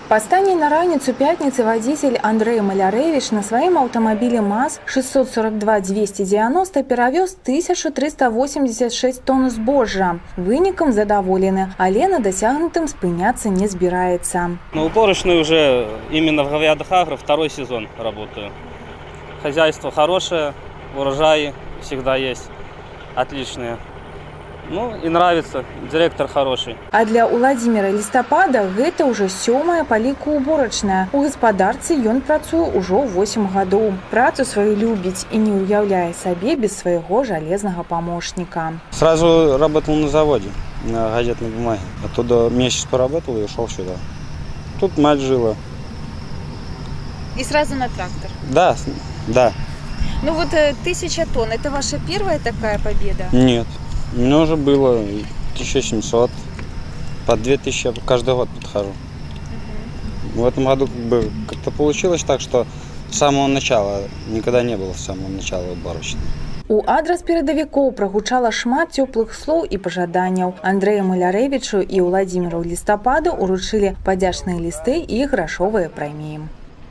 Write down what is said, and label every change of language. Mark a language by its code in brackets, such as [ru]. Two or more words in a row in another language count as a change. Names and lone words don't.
[be] Па стане на раніцу пятніцы вадзіцель Андрэй Малярэвіч на сваім аўтамабілі МАЗ 642-290 перавёз 1386 тонн збожжа. Вынікам задаволены, але на дасягнутым спыняцца не збіраецца. [ru] Уборочную уже именно в Гавядах Агро второй сезон работаю. Хозяйство хорошее, урожаи всегда есть отличные. Ну и нравится, директор хороший. [be] А для Уладзіміра Лістапада гэта ўжо 7-я па ліку уборачная. У гаспадарцы ён працуе ўжо 8 гадоў. Працу сваю любіць і не уяўляе сабе без свайго жалезнага памощника. [ru] Сразу работал на заводе, на газетной бумаге. Оттуда месяц поработал и ушел сюда. Тут мать жила. И сразу на трактор? Да, да. Ну вот 1000 тонн, это ваша первая такая победа? Нет, у меня уже было 1700, по 2000 каждый год подхожу. В этом году как-то получилось так, что с самого начала, никогда не было с самого начала уборочной. [be] У адрас перадавікоў прагучала шмат цёплых слоў і пажаданняў. Андрэю Малярэвічу і Уладзіміру Лістападу уручылі падзячныя лісты і грашовыя прэміі.